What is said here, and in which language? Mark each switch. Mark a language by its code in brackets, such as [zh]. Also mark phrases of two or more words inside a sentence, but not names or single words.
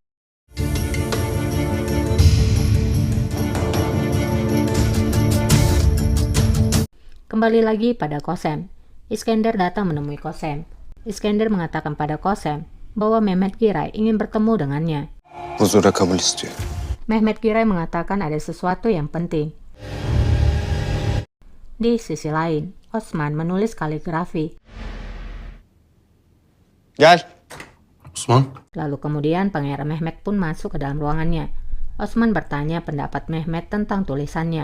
[id] Kembali lagi pada Kosem. Iskender datang menemui Kosem. Iskender mengatakan pada Kosem bahwa Mehmet Giray ingin bertemu dengannya. [tr] Huzura kabul istiyor. [id] Mehmet Giray mengatakan ada sesuatu yang penting. Di sisi lain, Osman menulis kaligrafi. Gel. Osman. Lalu kemudian Pangeran Mehmet pun masuk ke dalam ruangannya. Osman bertanya pendapat Mehmet tentang tulisannya.